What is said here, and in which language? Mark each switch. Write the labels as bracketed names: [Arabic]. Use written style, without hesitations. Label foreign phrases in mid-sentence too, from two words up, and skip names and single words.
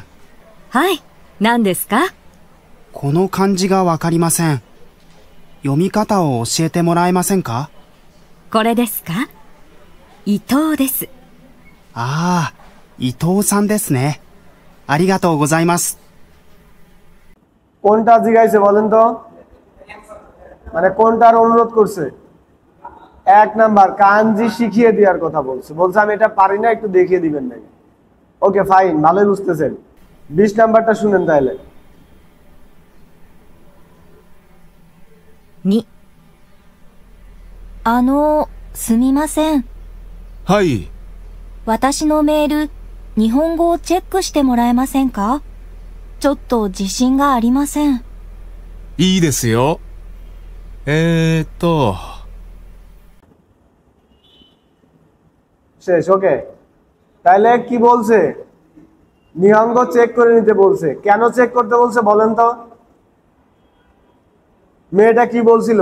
[Japanese] はい、何ですか？この漢字がわかりません。読み方を教えてもらえませんか？これですか？伊藤です。ああ、伊藤さんですね。ありがとうございます。 [Bangla] কোনটা জিজ্ঞাসা বলেন তো? মানে কোনটার অনুরোধ করছে? 1 নাম্বার কাঞ্জি শিখিয়ে দেওয়ার কথা বলছে, বলছে আমি এটা পারি না, একটু দেখিয়ে দিবেন নাকি। [English] okay fine, [Bangla] ভালোই বুঝতেছেন। 20 নাম্বারটা শুনেন তাহলে। [Japanese] 2、すみません。はい。私のメール、日本語をチェックしてもらえませんか？ちょっと自信がありません。いいですよ。 [Bangla] শেষ। ওকে, তাহলে কি বলছে? নিহঙ্গ চেক করে নিতে বলছে। কেন চেক করতে বলছে বলেন তো? মেয়েটা কি বলছিল?